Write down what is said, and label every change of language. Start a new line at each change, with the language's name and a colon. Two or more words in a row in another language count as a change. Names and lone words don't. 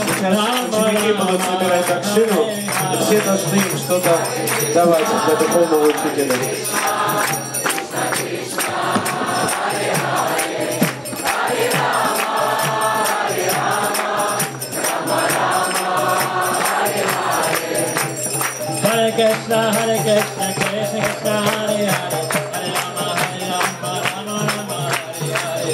Russian: Ученики будут собирать общину, и все должны им что-то давать для духовного учителя.
Sanskrit: हरे कृष्ण हरे कृष्ण कृष्ण कृष्ण हरे हरे हरे राम राम राम हरे हरे.